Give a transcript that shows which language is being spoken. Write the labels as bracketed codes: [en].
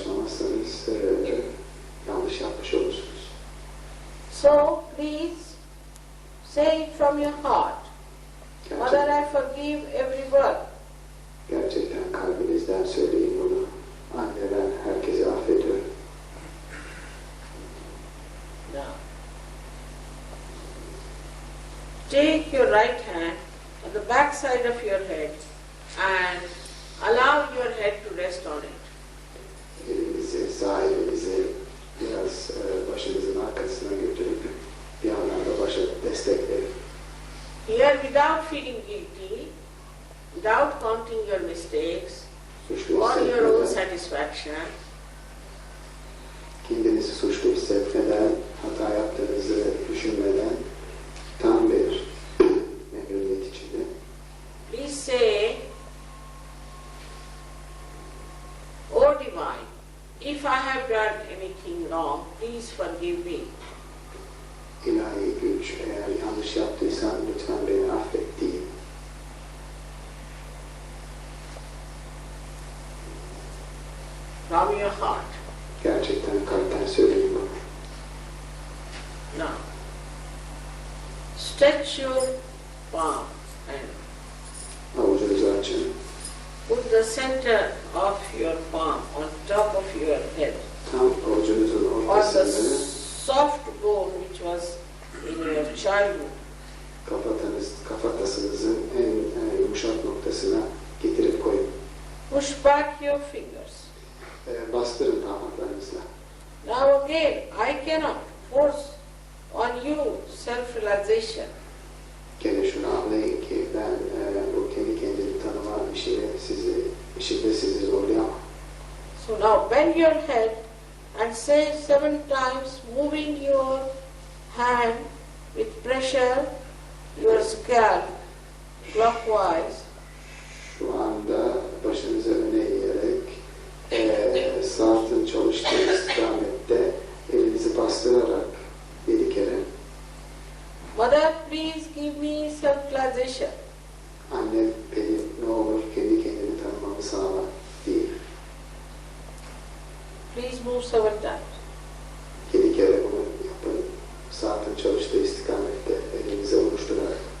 [tr] yapmazsanız yanlış yapmış olursunuz. [en] So please say it from your heart. Mother, I forgive everyone. [tr] Gerçekten kalbinizden söyleyin bunu. Anne, ben herkesi affediyorum. [en] Now, take your right hand on the back side of your head and allow your head to rest on it. [tr] Elinizi, sağ elinizi biraz başınızın arkasına götürüp bir yandan da başa destek verin. [en] Here, without feeling guilty, without counting your mistakes, or your own satisfaction, [tr] kendinizi suçlu hissetmeden, hata yaptığınızı düşünmeden tam bir memnuniyet içinde. [en] please say, O Divine, if I have done anything wrong, please forgive me. [tr] İlahi güç, eğer yanlış yaptıysam lütfen beni affet deyin. [en] From your heart. [tr] Gerçekten kalpten söyleyin bunu. [en] Now, stretch your palm and [tr] Avucunuzu açın. [en] put the center of your palm on top of your head, [tr] Tam avucunuzun [en] on the [tr] ortasını [en] soft bone which was in your childhood. [tr] kafatasınızın en yumuşak noktasına getirip koyun. [en] Push back your fingers. [tr] Bastırın parmaklarınızla. [en] Now again, I cannot force on you self-realization. [tr] Gene şunu anlayın ki ben bu kendi kendini tanıma işinde sizi zorlayamam. [en] So now bend your head and say 7 times, moving your hand with pressure, your scalp clockwise. [tr] Şu anda başınızı öne eğerek saatın çalıştığı istikamette elinizi bastırarak 7 kere. [en] Mother, please give me self-realization. [tr] Anne, beni ne olur kendi kendini tanımamı sağla değil. [en] Please move 7 times. [tr] 7 kere bunu yapın. Saatin çalıştığı istikamette elinizi oluşturarak.